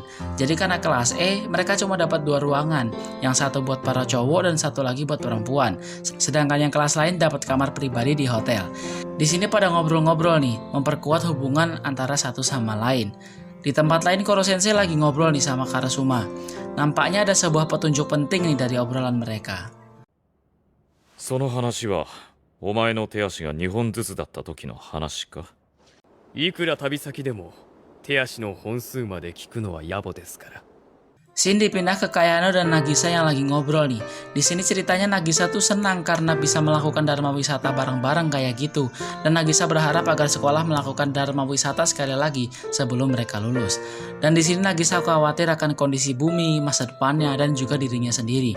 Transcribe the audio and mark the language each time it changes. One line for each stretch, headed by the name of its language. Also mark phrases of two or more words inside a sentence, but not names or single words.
Indonesian: Jadi karena kelas E, mereka cuma dapat 2 ruangan, yang satu buat para cowok dan satu lagi buat perempuan. Sedangkan yang kelas lain dapat kamar pribadi di hotel. Di sini pada ngobrol-ngobrol nih, memperkuat hubungan antara satu sama lain. Di tempat lain Koro Sensei lagi ngobrol nih sama Karasuma. Nampaknya ada sebuah petunjuk penting nih dari obrolan mereka.
Japanese: その話はお前の手足が2本ずつだった時の話か。いくら旅先でも手足の本数まで聞くのは野暮ですから。
Indonesian: Scene dipindah ke Kayano dan Nagisa yang lagi ngobrol nih. Di sini ceritanya Nagisa tuh senang karena bisa melakukan dharma wisata bareng-bareng kayak gitu. Dan Nagisa berharap agar sekolah melakukan dharma wisata sekali lagi sebelum mereka lulus. Dan di sini Nagisa khawatir akan kondisi bumi, masa depannya, dan juga dirinya sendiri.